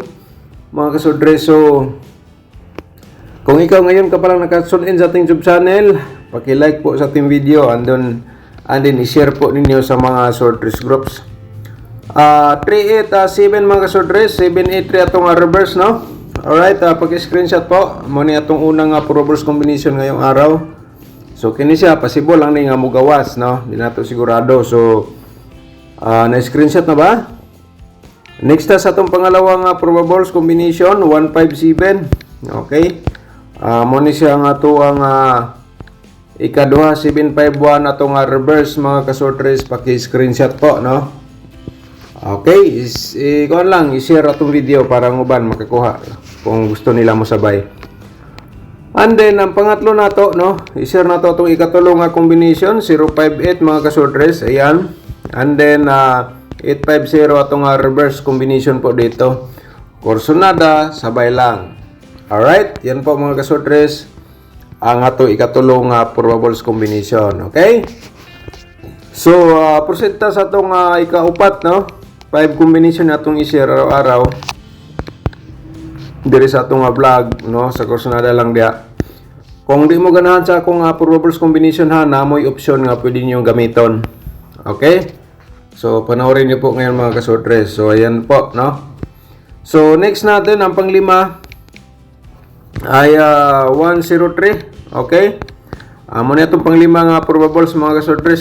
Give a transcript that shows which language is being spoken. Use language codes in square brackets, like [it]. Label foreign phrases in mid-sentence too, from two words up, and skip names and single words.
[tl] Mga kasorters, so kung ikaw ngayon ka palang nakatune-in sa ating YouTube channel, paki-like po sa ating video [en] and then [tl] i-share po ninyo sa mga sorters groups. [ceb] 3-8-7 mga kasorters, 7-8-3 atong reverse, no? [tl] Alright, paki-screenshot po. [ceb] Muna atong [tl] unang probables combination ngayong araw. So, [ceb] kini siya, possible lang ni nga mo gawas, no? Di nato sigurado. So, na-screenshot na ba? Next sa atong pangalawang probables combination, 1-5-7. Okay. Muna siya nga ito ang ikaduha, 7-5-1 atong reverse mga kasorters. [tl] Paki-screenshot po, no? [ceb] Okay, ikaw lang, i-share atong video para ng uban makakuha kung gusto nila mo sabay. [en] And then, [ceb] ang pangatlo na to, no? I-share na to itong ikatulong combination, 058 mga kasorters. Ayan. [en] And then, [ceb] 850 atong reverse combination po dito. Kursunada, sabay lang. [tl] Alright, yan po mga kasorters. [ceb] Ang ato ikatulong probables combination. Okay? So, proceed ta sa itong ikaupat, no? [tl] 5 combination na itong i-share araw-araw. [ceb] Diri sa itong vlog, no? Sa kursunada lang dia. Kung di mo ganahan sa akong probables combination ha, namoy option nga pwede nyo gamiton. Okay? [tl] So, panoorin nyo po ngayon mga kasortres. So, ayan po, no? So, next natin, ang panglima ay 103. Okay? [ceb] Muna itong panglima nga probables mga kasortres.